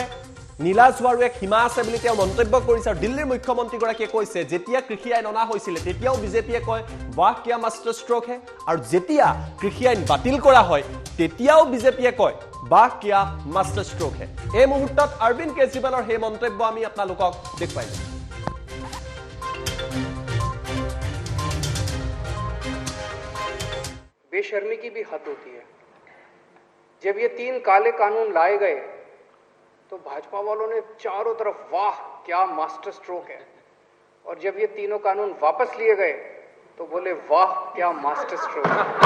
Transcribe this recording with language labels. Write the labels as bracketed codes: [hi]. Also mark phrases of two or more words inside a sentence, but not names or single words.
[as] নীলাজ হোৱাৰো এক সীমা আছে বুলি তেওঁ মন্তব্য কৰিছে। আৰু দিল্লীৰ মুখ্যমন্ত্ৰীগৰাকীয়ে কৈছে যেতিয়া কৃষি আইন অনা হৈছিলে তেতিয়াও বিজেপিয়ে কয় [hi] वाह क्या मास्टर स्ट्रोक है, [as] আৰু যেতিয়া কৃষি আইন বাতিল কৰা হয় তেতিয়াও বিজেপিয়ে কয় [hi] वाह क्या मास्टर स्ट्रोक है। [as] এই মুহূৰ্তত অৰবিন্দ কেজৰিৱালৰ সেই মন্তব্য আমি আপোনালোকক দেখুৱাইছো। [hi] बेशर्मी की भी हद होती है। जब ये 3 काले कानून लाए गए तो भाजपा वालों ने चारों तरफ वाह क्या [en] master stroke [hi] है, और जब ये तीनों कानून वापस लिए गए तो बोले वाह क्या [en] master stroke [hi] है।